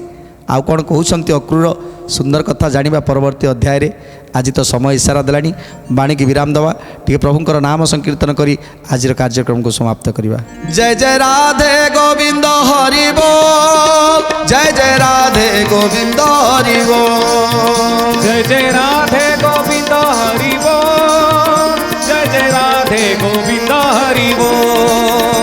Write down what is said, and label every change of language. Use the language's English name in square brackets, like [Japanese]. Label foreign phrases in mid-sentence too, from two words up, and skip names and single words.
[Odia] ଆଉ କ'ଣ କହୁଛନ୍ତି ଅକ୍ରୂର? ସୁନ୍ଦର କଥା ଜାଣିବା ପରବର୍ତ୍ତୀ ଅଧ୍ୟାୟରେ। ଆଜି ତ ସମୟ ଇସାରା ଦେଲାଣି, ବାଣୀକି ବିରାମ ଦେବା, ଟିକେ ପ୍ରଭୁଙ୍କର ନାମ ସଂକୀର୍ତ୍ତନ କରି ଆଜିର କାର୍ଯ୍ୟକ୍ରମକୁ ସମାପ୍ତ କରିବା। [Hindi] जय जय राधे गोविंद हरि बोल जय जय राधे गोविंद हरि बोल जय जय राधे गोविंद हरि बोल जय जय राधे गोविंद हरि बोल